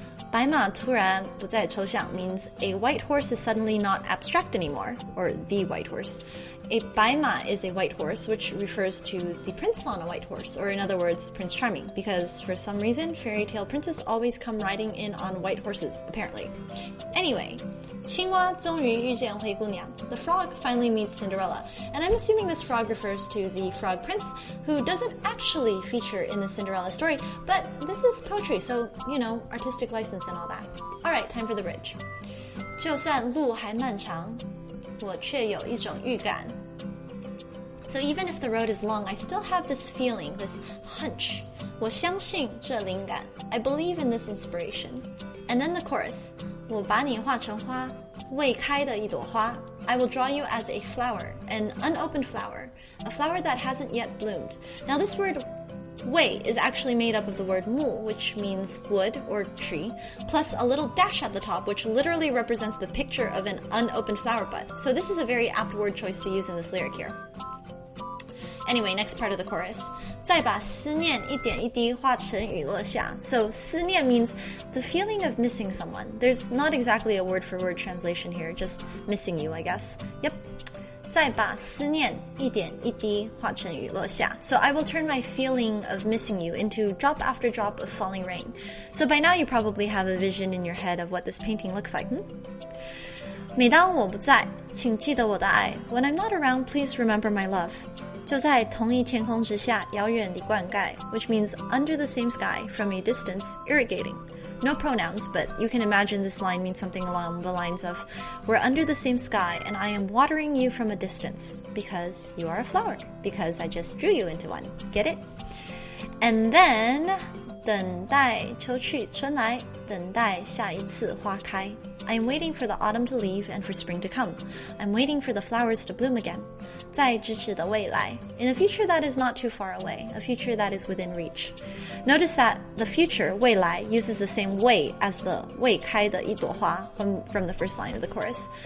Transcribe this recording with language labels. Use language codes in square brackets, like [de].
[zh] 白马突然不再抽象 [en] means a white horse is suddenly not abstract anymore, or the white horse. A 白马 is a white horse, which refers to the prince on a white horse, or in other words, Prince Charming, because for some reason, fairy tale princes always come riding in on white horses, apparently. [zh] Anyway, 青蛙终于遇见灰姑娘. [en] The frog finally meets Cinderella, and I'm assuming this frog refers to the frog prince, who doesn't actually feature in the Cinderella story, but this is poetry, so, you know, artistic license and all that. Alright, time for the bridge. [zh] 就算路还漫长, 我却有一种预感. [en] So even if the road is long, I still have this feeling, this hunch. [zh] 我相信这灵感. [en] I believe in this inspiration. And then the chorus. [zh] 我把你画成花, 未开的一朵花. [en] I will draw you as a flower, an unopened flower, a flower that hasn't yet bloomed. Now this word 未 is actually made up of the word 木, which means wood or tree, plus a little dash at the top, which literally represents the picture of an unopened flower bud. So this is a very apt word choice to use in this lyric here. Anyway, next part of the chorus. [zh] 再把思念一点一滴化成雨落下. [en] So 思念 means the feeling of missing someone. There's not exactly a word-for-word translation here, just missing you, I guess. [zh] Yep. 再把思念一点一滴化成雨落下. [en] So I will turn my feeling of missing you into drop after drop of falling rain. So by now you probably have a vision in your head of what this painting looks like. [zh] 每当我不在，请记得我的爱. [en] When I'm not around, please remember my love. [zh] 就在同一天空之下，遥远地灌溉, [en] which means under the same sky, from a distance, irrigating. No pronouns, but you can imagine this line means something along the lines of, we're under the same sky and I am watering you from a distance because you are a flower, because I just drew you into one. Get it? [zh] And then, 等待秋去春来，等待下一次花开. [en] I am waiting for the autumn to leave and for spring to come. I'm waiting for the flowers to bloom again. [zh] 在咫尺的未来, [en] in a future that is not too far away, a future that is within reach. Notice that the future, 未来, uses the same 未 as the [zh] 未开的一朵花 [en] from the first line of the chorus.